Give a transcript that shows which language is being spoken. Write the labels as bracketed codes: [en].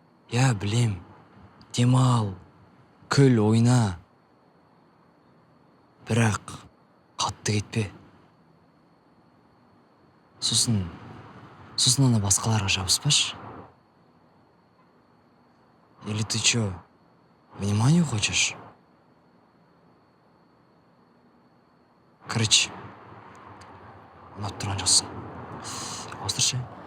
[kk] Я білем, демал, күл, ойна. Бірақ қатты кетпе. Сосын ана басқаларға жабыспаш. [ru] Или ты чё, внимание хочешь? [kk] Короче, ұнап тұрған жоқсың. Осыршы.